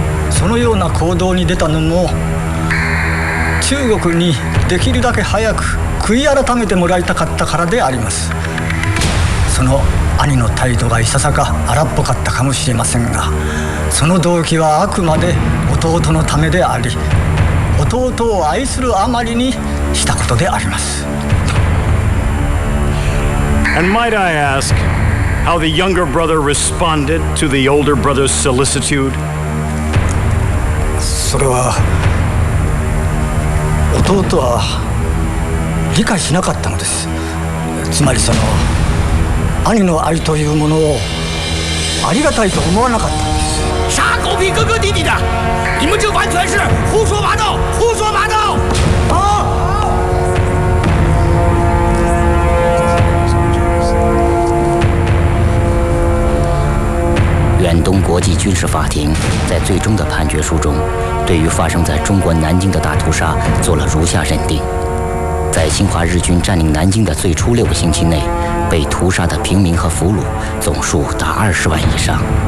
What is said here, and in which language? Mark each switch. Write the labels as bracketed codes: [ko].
[ja] そのような行動に出たのも中国にできるだけ早く悔い改めてもらいたかったからであります。その兄の態度がいささか荒っぽかったかもしれませんが、その動機はあくまで弟のためであり、弟を愛するあまりにしたことであります。 [en] And might I ask how the younger brother responded to the older brother's solicitude? [ja] それは弟は理解しなかったのです。つまりその兄の愛というものをありがたいと思わなかったんです。 [zh] 杀狗屁哥哥弟弟的，你们这完全是胡说八道，胡说八道！远东国际军事法庭在最终的判决书中，对于发生在中国南京的大屠杀做了如下认定：在侵华日军占领南京的最初6个星期内，被屠杀的平民和俘虏总数达20万以上。